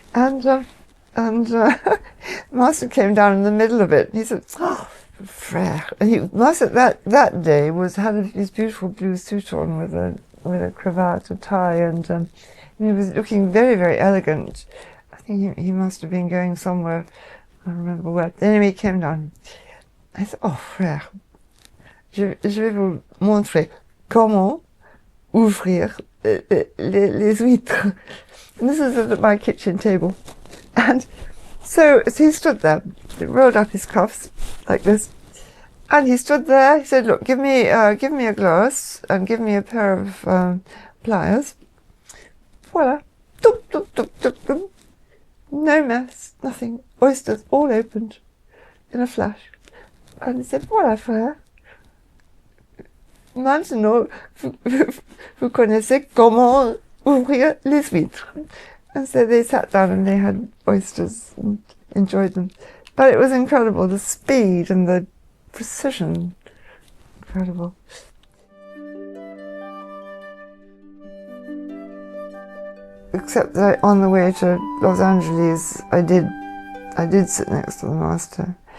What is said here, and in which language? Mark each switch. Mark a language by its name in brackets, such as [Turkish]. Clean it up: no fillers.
[English] And the master came down in the middle of it, and he said, [French] "Oh, frère." [English] And master that day had his beautiful blue suit on with a cravat, a tie, and he was looking very, very elegant. I think he must have been going somewhere. I don't remember where. Anyway, he came down. I said, [French] oh frère, je vais vous montrer comment ouvrir les huîtres. [English] And this is at my kitchen table. And so he stood there, rolled up his cuffs like this, and he stood there. He said, look, give me a glass and give me a pair of pliers. Voila. Doop, doop, doop, doop, doop. No mess, nothing. Oysters all opened in a flash. And he said, [French] voilà frère. Maintenant, vous connaissez comment ouvrir les huîtres. [English] And so they sat down and they had oysters and enjoyed them. But it was incredible, the speed and the precision. Incredible. Except that on the way to Los Angeles, I did sit next to the master.